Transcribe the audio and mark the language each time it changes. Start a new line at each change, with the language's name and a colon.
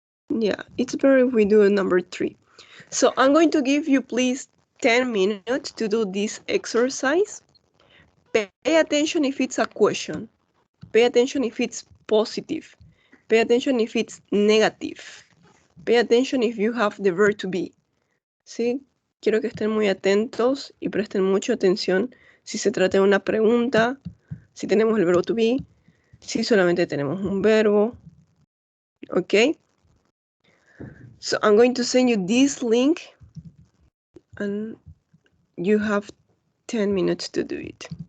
English: Yeah, it's better if we do number 3. So I'm going to give you, please, 10 minutes to do this exercise. Pay attention if it's a question. Pay attention if it's positive. Pay attention if it's negative. Pay attention if you have the verb to be.
Spanish: ¿Sí? Quiero que estén muy atentos y presten mucha atención si se trata de una pregunta, si tenemos el verbo to be, si solamente tenemos un verbo. ¿Ok?
English: So I'm going to send you this link and you have 10 minutes to do it.